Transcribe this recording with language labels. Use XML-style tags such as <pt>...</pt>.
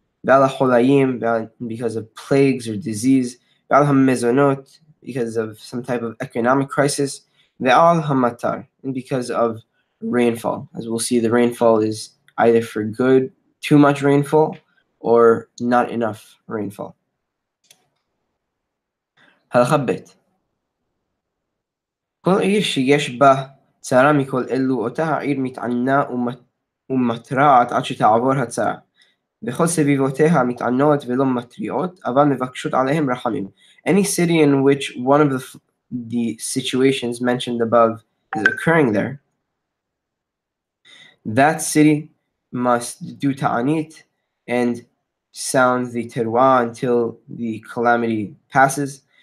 <en>Valaholayim, because of plagues or disease. Valham Mezonot, because of some type of economic crisis. Ve'al Hamatar, and because of rainfall. As we'll see, the rainfall is either for good, too much rainfall, or not enough rainfall.</en> <he>הלכה ב' כל עיר שיש בה צרה מכל אלו, אותה העיר מתענה ומתרעת עד שתעבור הצרה. וכל סביבותיה מתענות ולא מתריעות, אבל מבקשות עליהם רחמים.</he> <en>Any city in which one of the situations mentioned above is occurring there, that city must do ta'anit and sound the teruah until the calamity passes.</en>